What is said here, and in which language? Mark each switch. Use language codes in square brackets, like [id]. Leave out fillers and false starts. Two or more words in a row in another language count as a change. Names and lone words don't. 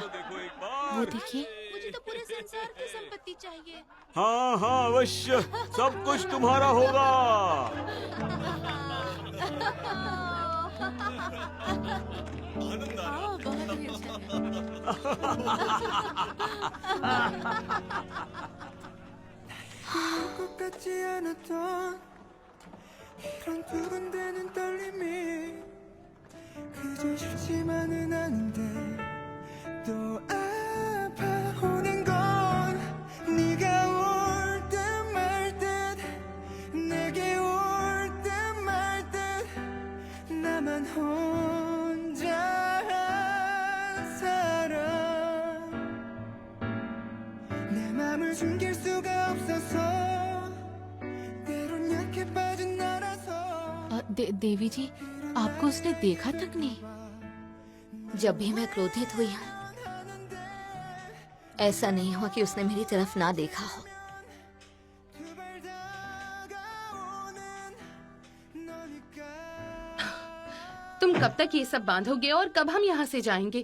[hi] देखो एक बार। वो देखिए, मुझे तो पूरे संसार की संपत्ति चाहिए। हाँ हाँ अवश्य, सब कुछ तुम्हारा होगा। बहुत ही अच्छा। [ko] 똑같지 않았던 이런 두근대는 떨림이 그저 싫지만은 않은데 또 아파오는 건 네가 올 듯 말 듯 내게 올 듯 말 듯 나만 혼자 한 사람 내 맘을 숨길 수가 없어서 때론 약해 빠진 나라서 [hi] देवी जी, आपको उसने देखा तक नहीं? जब भी मैं क्रोधित हुई हूँ, ऐसा नहीं हुआ कि उसने मेरी तरफ ना देखा हो। तुम कब तक ये सब बांधोगे और कब हम यहाँ से जाएंगे?